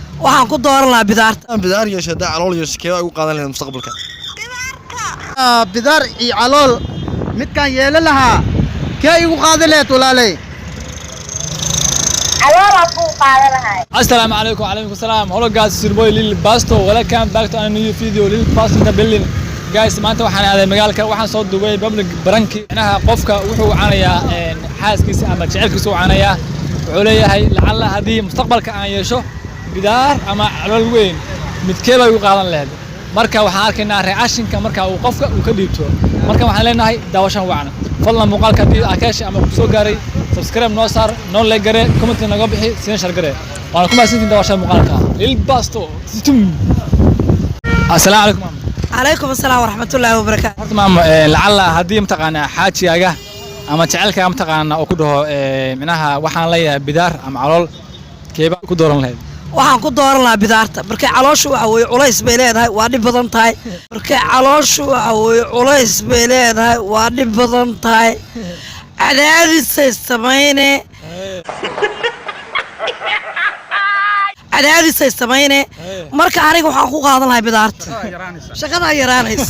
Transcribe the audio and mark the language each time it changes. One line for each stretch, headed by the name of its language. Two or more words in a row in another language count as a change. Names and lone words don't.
Somali: waxaan ku dooran lahaa bidaarta. bidaar yeesho hadaa calool yeesho keebaa ugu qaadan lahayd mustaqbalka bidaar iyo calool midkaan yeelan lahaa kee igu qaadan lahayd walaalay
Arabic: السلام عليكم وعليكم السلام.
English: Hello guys, it's your boy Lil Basto. Welcome back to a new video. Lil Basto in the building. Guys,
Somali: maanta waxaan aaday magaalka waxaan soo duubay public baranki. Inaha qofka wuxuu caanayaa xaaskiisa ama jecelkiisa uu caanayaa. Wuxuu leeyahay lacala hadii mustaqbalka aan yeesho bidaar ama calool weyn midkee bay u qaadan lahayd. Marka waxaan arkaynaa reaction-ka marka uu qofka uu ka dhiibto. Marka waxaan leenahay daawashan wacna. Fadlan muuqaalka hadii aad ama ku soo gaaray subscribe noo saar noo like gare comment naga bixi sina share gare waana kuma sintiin daawashan muuqaalka Lil Basto.
Arabic: السلام عليكم. عليكم السلام ورحمة الله وبركاته.
Somali: horta maam lacala hadii mataqaana xaajiyaaga ama jecelka mataqaana oo ku dhaho minaha waxaan leeyahay bidaar ama calool keeba ku dooran lahayd waxaan ku dooran lahaa bidaarta markay calooshu waxa weeye culays bay leedahay waa dhib badan tahay markay calooshu waxa weeye culays bay leedahay waa dhib badan tahay cadaadisay samayne marka aniga waxaan ku qaadan lahaa bidaarta shaqada yaraanaysa